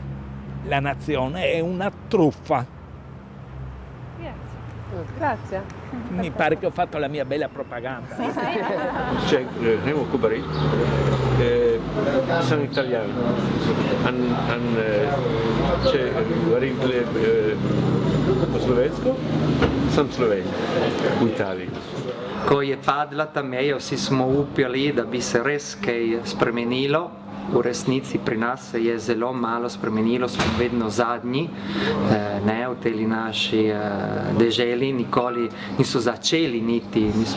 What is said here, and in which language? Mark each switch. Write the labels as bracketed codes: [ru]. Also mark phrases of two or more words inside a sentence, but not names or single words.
[it] La nazione è una truffa. Grazie. Mi pare che ho fatto la mia bella propaganda. C'è Remo Kubari, sono italiani, c'è Varigle [sl] po slovensko, sem Slovenija, v Italiji. Ko je padla ta meja, vsi smo upali, da bi se res kaj spremenilo v resnici pri nas se je zelo malo spremenilo, smo vedno zadnji, ne, v tej naši deželi, nikoli niso začeli niso